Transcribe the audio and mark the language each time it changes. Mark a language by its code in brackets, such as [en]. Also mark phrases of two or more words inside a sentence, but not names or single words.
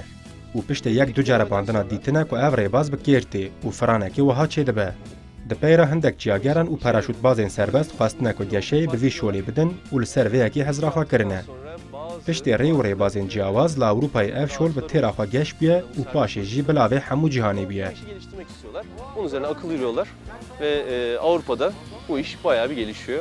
[ku] û piştê yek du care bandina dîtine ku ev rêbaz bi kêr tê û firanekî wiha çêdibe. Di peyra hindek çiyageran û paraşûtbazên serbest xwestine ku geşeyê bi vî şolê bidin û li ser vê yekî hezra xwe kirine. Piştê rê û rêbazên ciyawaz li Ewropayê ev şol bi têra xwe geş bûye û paşê jî bila vê hemû cîhanê bûye. [tr] geliştirmek istiyorlar. Bunun üzerine akıl yürüyorlar ve Avrupa'da bu iş bayağı bir gelişiyor.